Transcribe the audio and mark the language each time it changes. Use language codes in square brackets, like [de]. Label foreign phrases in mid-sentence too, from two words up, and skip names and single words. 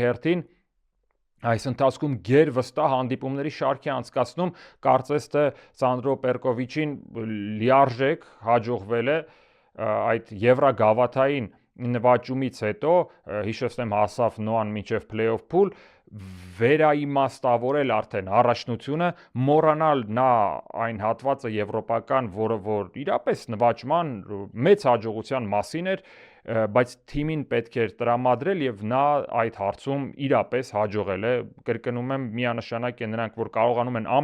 [hy] հերթին այս ընթացքում գերվստահ հանդիպումների շարք է անցկացնում, կարծես թե Սանդրո Պերկովիչին լիարժեք հաջողվել է այդ Եվրագավաթային նվաճումից հետո, հիշեցնեմ հասավ Նոան մինչև [en] play-off pool, [hy] վերաիմաստավորել արդեն առաջնությունը, մոռանալ նա այն հատվածը եվրոպական, որը որ իրապես նվաճման մեծ հաջողության մասին էր, բայց թիմին պետք էր տրամադրել եւ նա այդ հարցում իրապես հաջողել է, կրկնում եմ, միանշանակ է նրանք, որ կարողանում են